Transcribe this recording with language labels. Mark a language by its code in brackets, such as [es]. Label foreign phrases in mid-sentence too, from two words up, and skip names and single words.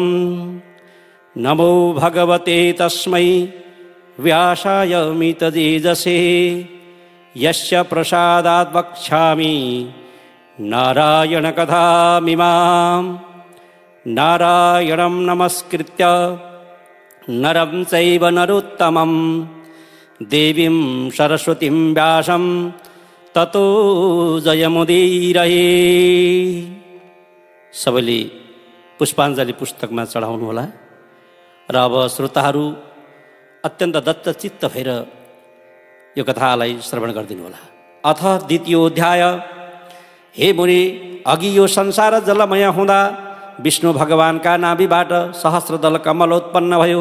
[sa] नमो भगवते तस्मै व्यासाय मिततेजसे यस्य प्रसादात् वक्ष्यामि नारायणकथामिमाम्। नारायणं नमस्कृत्य नरं चैव नरोत्तमं देवीं सरस्वतीं व्यासं ततो जयमुदीरये। [ne] सबैले पुष्पाञ्जली पुस्तकमा चढाउनु होला र अब श्रोताहरू अत्यन्त दत्तचित्त भएर यो कथालाई श्रवण गरिदिनु होला। [sa] अथ द्वितीयोऽध्याय। [ne] हे मुनि, अघि यो संसार जलमय हुँदा विष्णु भगवानका नाभिबाट सहस्रदल कमल उत्पन्न भयो।